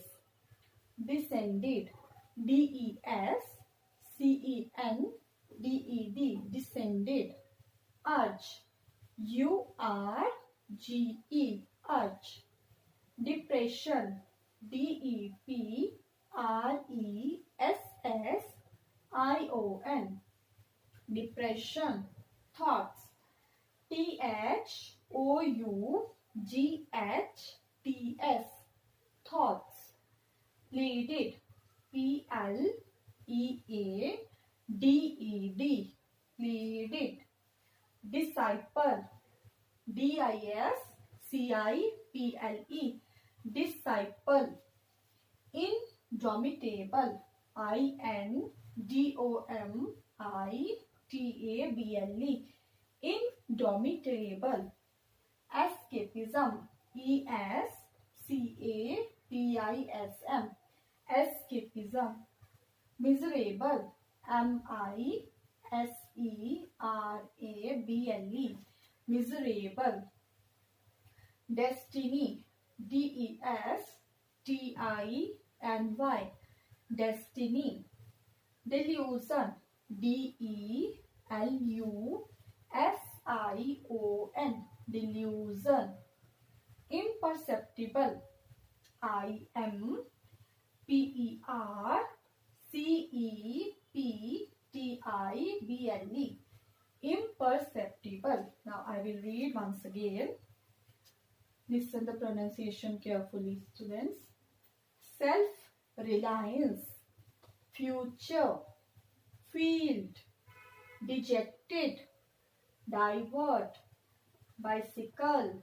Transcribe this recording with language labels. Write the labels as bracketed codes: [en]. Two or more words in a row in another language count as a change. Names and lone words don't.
[en] Descended. D-E-S-C-E-N-D-E-D. Descended. Urge. U-R-G-E. Urge. Depression. D-E-P-R-E-S-S-I-O-N. Depression. Thoughts. T-H-O-U-G-H-T-S. Thoughts. Pleaded. P-L-E-A-D-E-D. Pleaded. Disciple. D-I-S-C-I-P-L-E. Disciple. Indomitable. I-N-D-O-M-I-T-A-B-L-E. Indomitable. Escapism. E-S-C-A-P-I-S-M. Escapism. Miserable. M-I-S-E-R-A-B-L-E. Miserable. Destiny. D-E-S-T-I-N-Y. Destiny. Delusion. D-E-L-U-S-I-O-N. Delusion. Imperceptible. I-M-P-E-R-C-E-P-T-I-B-L-E. Imperceptible. Now I will read once again. Listen the pronunciation carefully, students. Self-reliance. Future. Field. Dejected. Divert. Bicycle.